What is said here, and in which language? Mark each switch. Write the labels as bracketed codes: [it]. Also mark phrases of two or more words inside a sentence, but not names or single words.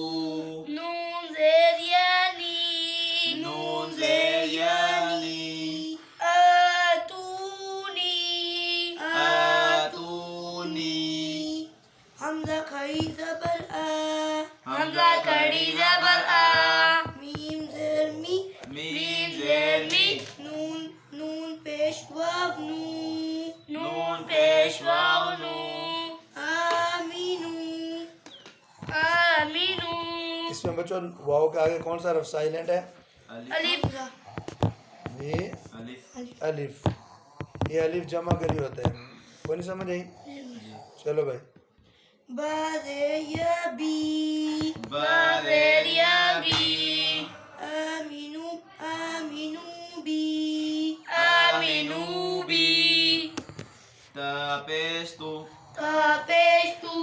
[ur] نون زیر یعنی نون زیر یعنی [ar] آتونی آتونی [ur] حمزہ کھڑی زبر آ حمزہ کھڑی زبر آ میم زیر می میم زیر می نون نون پیش واو نو نون پیش واو نو [ar] آمینو آمینو [ur] اس میں بچوں واو کے آگے کون سا حرف سائلنٹ ہے؟ الف یہ الف الف. یہ الف جمع کری ہوتا ہے. کوئی نہیں سمجھ آئی؟ چلو بھائی. با زیر یا بی با زیر یا بی [ar] آمینو آمینو [ur] بی آمینو بی تا پیش تو تا پیش تو